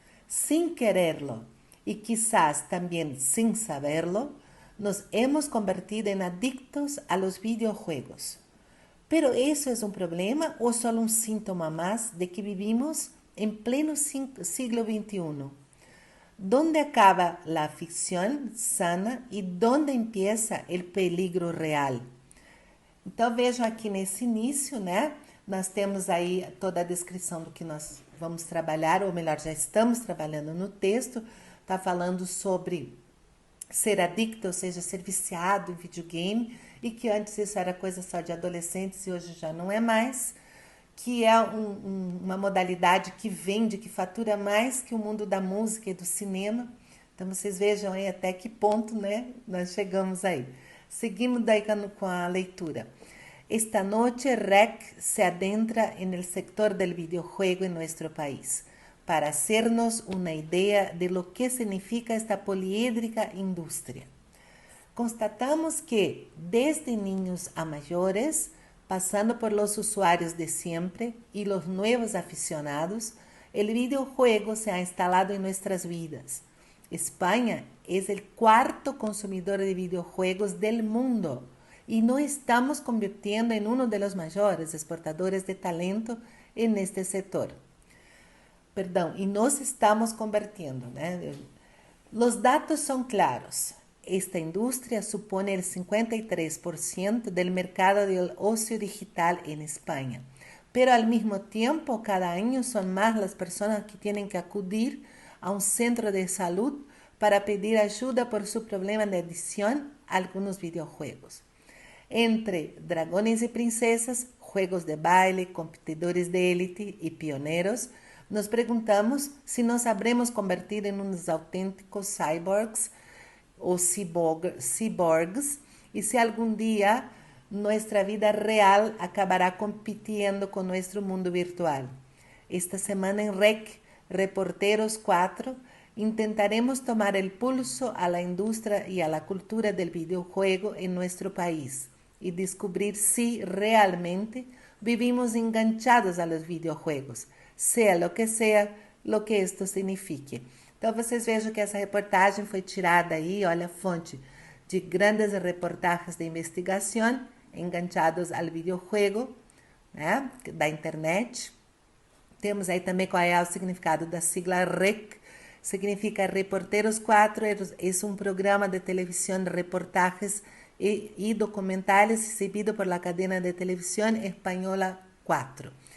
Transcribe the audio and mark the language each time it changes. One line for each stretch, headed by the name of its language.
Spanish: Sin quererlo y quizás también sin saberlo, nos hemos convertido en adictos a los videojuegos. Pero ¿eso es un problema o solo un síntoma más de que vivimos en pleno siglo XXI? ¿Dónde acaba la ficción sana e dónde empieza el peligro real?
Portuguese: Então vejam aqui nesse início, né? Nós temos aí toda a descrição do que nós vamos trabalhar, ou melhor, já estamos trabalhando no texto. Está falando sobre ser adicto, ou seja, ser viciado em videogame, e que antes isso era coisa só de adolescentes e hoje já não é mais, que é uma modalidade que vende, que fatura mais que o mundo da música e do cinema. Então, vocês vejam aí até que ponto, né, nós chegamos aí. Seguimos daí com a leitura.
Spanish: Esta noche REC se adentra en el sector del videojuego en nuestro país para hacernos una idea de lo que significa esta poliédrica industria. Constatamos que desde niños a mayores, pasando por los usuarios de siempre y los nuevos aficionados, el videojuego se ha instalado en nuestras vidas. España es el cuarto consumidor de videojuegos del mundo y nos estamos convirtiendo en uno de los mayores exportadores de talento en este sector.
Portuguese: Perdão, e
Spanish: nos estamos convirtiendo,
Portuguese: né?
Spanish: Los datos son claros. Esta industria supone el 53% del mercado del ocio digital en España. Pero al mismo tiempo, cada año son más las personas que tienen que acudir a un centro de salud para pedir ayuda por su problema de adicción a algunos videojuegos. Entre dragones y princesas, juegos de baile, competidores de élite y pioneros, nos preguntamos si nos habremos convertido en unos auténticos cyborgs o cyborgs y si algún día nuestra vida real acabará compitiendo con nuestro mundo virtual. Esta semana en REC, Reporteros 4, intentaremos tomar el pulso a la industria y a la cultura del videojuego en nuestro país y descubrir si realmente vivimos enganchados a los videojuegos, seja lo que esto signifique.
Portuguese: Então, vocês vejam que essa reportagem foi tirada aí, olha a fonte, de grandes reportagens de investigação enganchados ao videojuego, né, da internet. Temos aí também qual é o significado da sigla REC, significa Reporteros 4, é um programa de televisão de reportagens e documentais exibido
Spanish: por la cadena
Portuguese: de televisão espanhola 4.